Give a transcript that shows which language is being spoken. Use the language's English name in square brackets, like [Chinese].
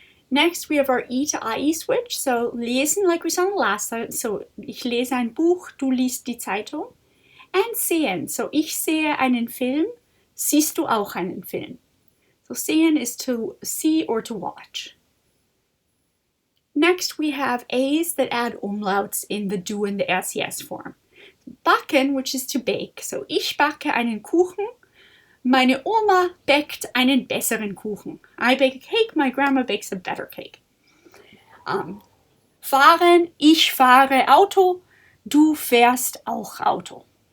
[English] Next, we have our E to IE switch. So, lesen, like we saw in the last slide. [German] So, ich lese ein Buch, du liest die Zeitung. And sehen. So, ich sehe einen Film, siehst du auch einen Film. [English] So, sehen is to see or to watch. Next, we have A's that add umlauts in the do and the SES form. Backen, which is to bake. [German] So, ich backe einen Kuchen. Meine Oma backt einen besseren Kuchen. [English] I bake a cake, my grandma bakes a better cake. [German] Fahren, ich fahre Auto, du fährst auch Auto.